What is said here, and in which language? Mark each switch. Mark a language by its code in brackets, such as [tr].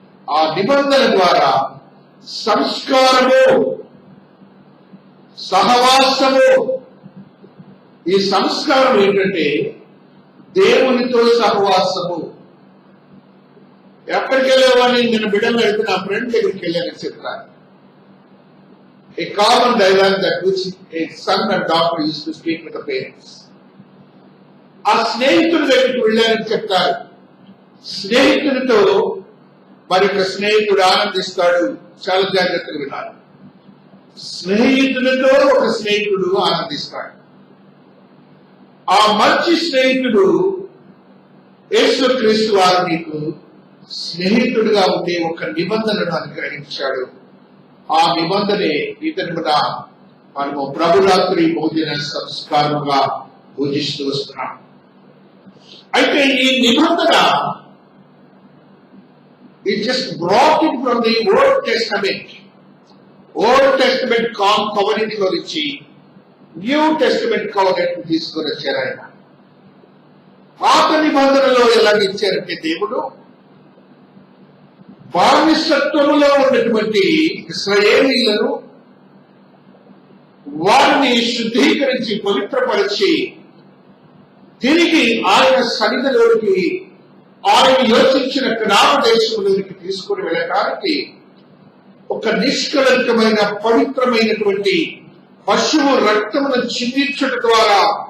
[te] ఆ నిబంధన ద్వారా సంస్కారము, సహవాసము. ఈ సంస్కారం ఏంటంటే దేవునితో సహవాసము. ఎక్కడికి వెళ్ళేవాడిని నేను బిడ్డలు అయితే నా ఫ్రెండ్ దగ్గరికి వెళ్ళానని చెప్తాను. [en] A common dialogue that which a son and daughter used to speak with the parents. [te] ఆ స్నేహితుడి దగ్గరికి వెళ్ళానని చెప్తారు. స్నేహితుడితో మరొక స్నేహితుడు ఆనందిస్తాడు. చాలా జాగ్రత్తగా వినాలి. స్నేహితుడితో ఒక స్నేహితుడు ఆనందిస్తాడు. ఆ మంచి స్నేహితుడు యేసుక్రీస్తు వారు నీకు స్నేహితుడిగా ఉండి ఒక నిబంధనను అనుగ్రహించాడు. ఆ నిబంధనే ఇతనున మనము ప్రభురాత్రి భోజన సంస్కారముగా పూజిస్తూ వస్తున్నాం. అయితే ఈ నిబంధన [en] it just brought it from the Old Testament. [te] Old Testament covenant లో నుంచి న్యూ టెస్టమెంట్ covenant తీసుకొని వచ్చారు ఆయన. పాత నిబంధనలో ఎలా ఇచ్చారంటే దేవుడు బానిసత్వములో ఉన్నటువంటి ఇశ్రాయేలీయులను వారిని శుద్ధీకరించి పవిత్రపరిచి తిరిగి ఆయన సన్నిధిలోనికి ఆయన యోచించిన కనాను దేశంలోనికి తీసుకుని వెళ్ళడానికి ఒక నిష్కలంకమైన పవిత్రమైనటువంటి పశువు రక్తమును చిందించడం ద్వారా,